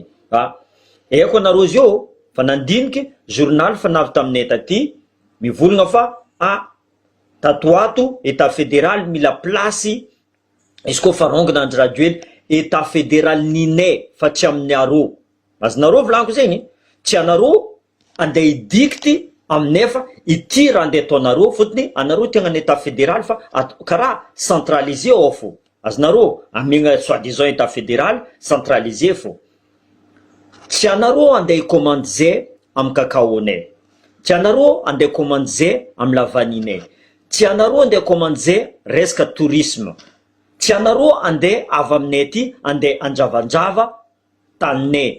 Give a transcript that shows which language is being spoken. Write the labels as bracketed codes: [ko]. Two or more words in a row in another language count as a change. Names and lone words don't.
[mg] Eko anareo zio fa nandiniky journal fa navy taminay taty mivolagna fa tatoato [fr] état fédéral [mg] mila place izy koa farongana Andry Rajoelina [fr] état fédéral [mg] ninay fa tsy amin'ny areo. Azonareo volaniko zegny, tsy anareo andeha idikty aminay fa ity raha andeha ataonareo fotony anareo tegnany [fr] état fédéral [mg] fa karaha centralisé ao fo. Azonareo amiagna [fr] soi-disant état fédéral centralisé [mg] fo. Tsy anareo andeha commande zay amin'ny kakaonay. Tsy anareo andeha commande zay amin'ny lavaninay. Tsy anareo andeha commande zay resaka tourisme. Tsy anareo andeha avy aminay aty andeha andravandrava taninay.